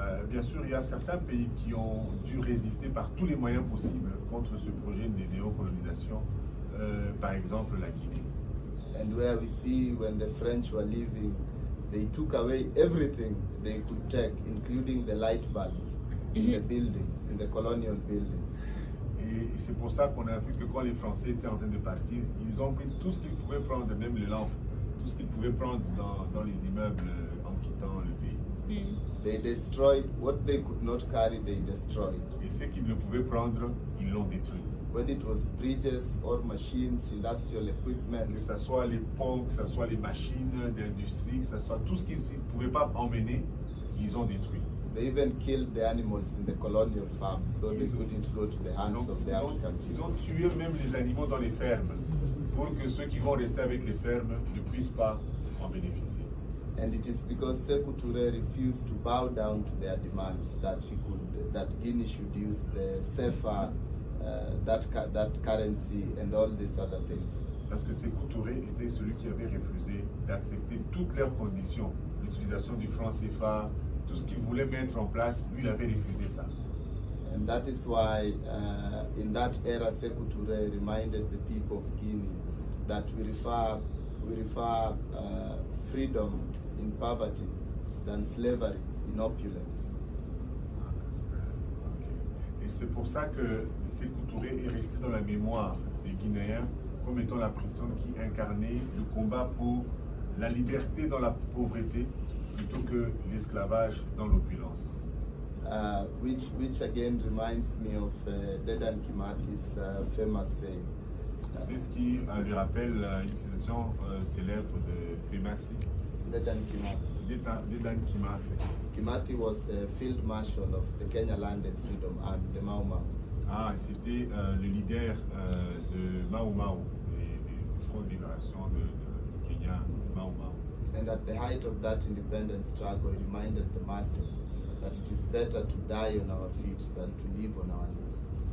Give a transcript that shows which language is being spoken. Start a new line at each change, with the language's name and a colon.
French: Bien sûr, il y a certains pays qui ont dû résister par tous les moyens possibles contre ce projet de néocolonisation, par exemple la Guinée.
English: And where we see when the French were leaving, they took away everything they could take, including the light bulbs in the buildings, in the colonial buildings.
French: Et c'est pour ça qu'on a vu que quand les Français étaient en train de partir, ils ont pris tout ce qu'ils pouvaient prendre, même les lampes, tout ce qu'ils pouvaient prendre dans les immeubles en quittant le pays.
English: They destroyed what they could not carry, they destroyed.
French: Et ce qu'ils ne pouvaient prendre, ils l'ont détruit.
English: Whether it was bridges or machines, industrial equipment.
French: Que ce soit les ponts, que ce soit les machines d'industrie, que ce soit tout ce qu'ils ne pouvaient pas emmener, ils ont détruit.
English: They even killed the animals in the colonial farms, so they couldn't go to the hands of the African people.
French: Ils ont tué même les animaux dans les fermes, pour que ceux qui vont rester avec les fermes ne puissent pas en bénéficier.
English: And it is because Sékou Touré refused to bow down to their demands that Guinea should use the CFA, that currency and all these other things.
French: Parce que Sékou Touré était celui qui avait refusé d'accepter toutes leurs conditions, l'utilisation du franc CFA, tout ce qu'il voulait mettre en place, lui il avait refusé ça.
English: And that is why in that era Sékou Touré reminded the people of Guinea that we prefer freedom in poverty than slavery in opulence.
French: Et c'est pour ça que Sékou Touré est resté dans la mémoire des Guinéens comme étant la personne qui incarnait le combat pour la liberté dans la pauvreté plutôt que l'esclavage dans l'opulence.
English: Which again reminds me of Dedan Kimati's famous saying.
French: C'est ce qui lui rappelle une citation célèbre de Femasi.
English: Dedan Kimati.
French: Dedan Kimati.
English: Kimati was field marshal of the Kenya Land and Freedom Army, the Mau Mau.
French: Ah, c'était le leader de Mau Mau, du Front de Libération de Kenya, Mau Mau.
English: And at the height of that independence struggle, he reminded the masses that it is better to die on our feet than to live on our knees.